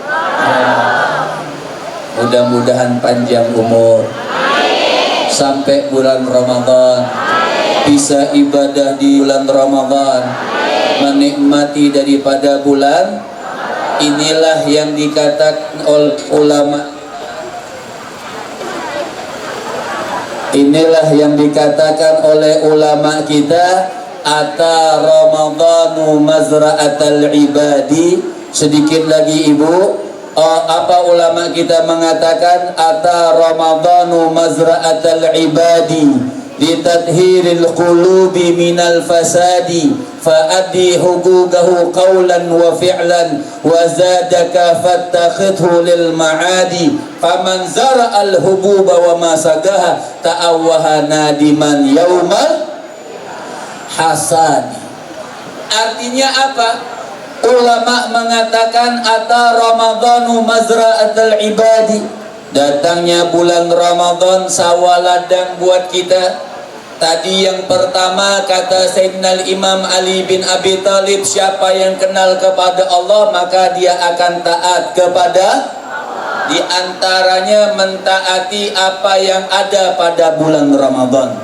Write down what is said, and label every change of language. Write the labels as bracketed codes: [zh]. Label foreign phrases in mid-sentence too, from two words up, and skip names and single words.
[id] Mudah-mudahan panjang umur sampai bulan Ramadan, bisa ibadah di bulan Ramadan, menikmati daripada bulan. Inilah yang dikatakan oleh ulama. Inilah yang dikatakan oleh ulama kita, [ar] أتى رمضان مزرعة العباد. [id] Sedikit lagi ibu, apa ulama kita mengatakan, [ar] أتى رمضان مزرعة العباد لتطهير القلوب من الفساد فأد حقوقه قولا وفعلا وزادك فاتخذه للمعاد فمن زرع الحبوب وما سقاها تأوه نادما يوم الحصاد. [id] Artinya apa? Ulama mengatakan [ar] أتى رمضان مزرعة العباد, [id] datangnya bulan Ramadan sawah ladang buat kita. Tadi yang pertama kata Sayyidina Imam Ali bin Abi Thalib, siapa yang kenal kepada Allah maka dia akan taat kepada, di antaranya mentaati apa yang ada pada bulan Ramadan.